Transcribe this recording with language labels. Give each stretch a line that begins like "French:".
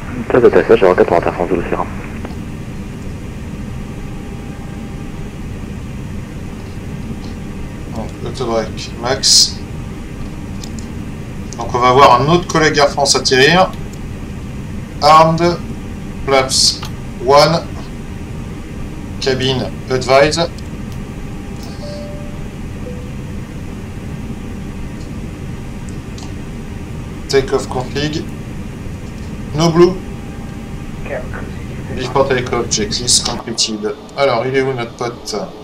French: Test d'atterrissage 04 droite, Air France Zulu Sierra. Donc, autobreak max. Donc on va voir un autre collègue Air France atterrir.
English: Armed, flaps 1, cabine advise. Take-off config. No blue. Before take-off, checklist completed.
French: Alors, il est où notre pote?